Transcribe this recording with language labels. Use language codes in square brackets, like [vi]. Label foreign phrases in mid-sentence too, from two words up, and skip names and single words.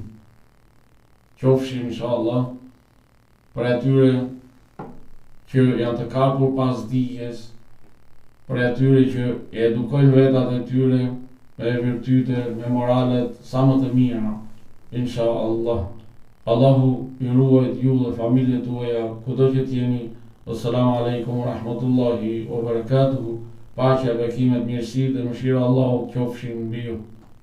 [sq] Qofshim inshallah prej atyre që janë të kapur pas dijes, prej atyre që e edukojnë vetat e tyre me virtyte, me moralet sa më të mira, inshallah. Allahu ju ruajt ju dhe familjet tuaja kudo që t'jeni. [ar] السلام عليكم ورحمة الله وبركاته. [sq] Paqja, bekimet, mirësitë dhe mëshira Allahu qofshin mbi ju.